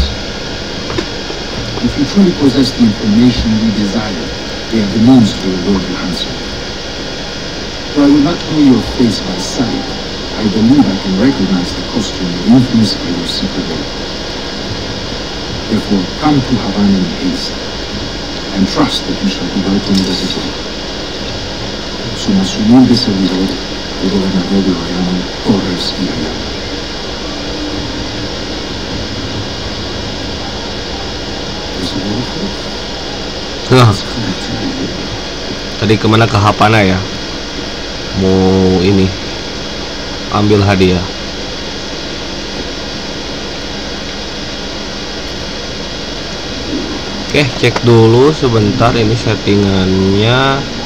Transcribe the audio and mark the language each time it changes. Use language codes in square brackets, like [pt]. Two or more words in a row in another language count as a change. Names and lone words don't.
[en] If you truly possess the information we desire, we have the means to reward you handsomely. Though I will not know your face by sight, I believe I can recognize the costume and influence of your secret order. Therefore, come to Havana in haste, and trust that you shall be welcomed as a friend. [es] Soy su humilde servidor, el gobernador de Oriana, Torres y Ayala. [id] Nah, tadi kemana, ke Havana ya? Mau ini ambil hadiah. Oke, cek dulu sebentar ini settingannya.